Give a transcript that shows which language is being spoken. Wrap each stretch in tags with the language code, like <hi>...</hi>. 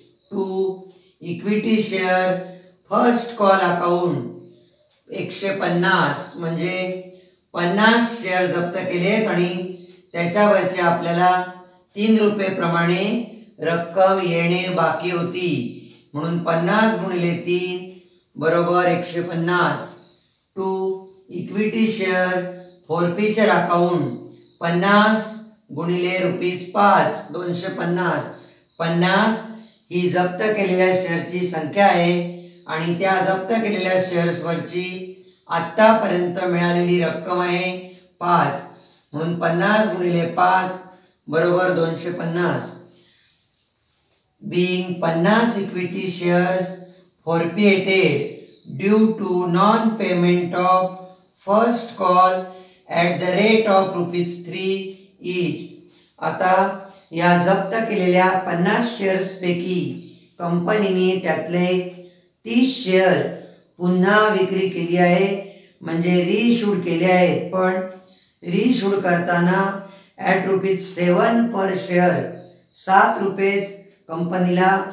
<mr>To equity share first call account 150, म्हणजे 50 share जप्त केलेत आणि त्याच्यावरचे आपल्याला 3 रुपये प्रमाणे रक्कम येणे बाकी होती, म्हणून 50 गुणिले 3 बरोबर 150. To equity share forfeiture account 50 गुणिले ₹5 250. 50 ही जप्त केलेल्या शेअरची संख्या आहे आणि त्या जप्त केलेल्या शेअर्सवरची आत्तापर्यंत मिळालेली रक्कम आहे 5, म्हणून 50 गुणिले 5 बरोबर 250.</mr> <en>Being 50 equity shares forfeited due to non payment of first call at the rate of ₹3 each.</en> <mr>आता या जप्त केलेल्या 50 शेअर्सपैकी कंपनीने त्यातले 30 शेअर पुन्हा विक्री केली आहे, म्हणजे रिइश्यूड केले आहेत, पण रिइश्यूड करताना</mr> <en>at ₹7 per share</en> <mr>7 रुपयेच कंपनीला</mr>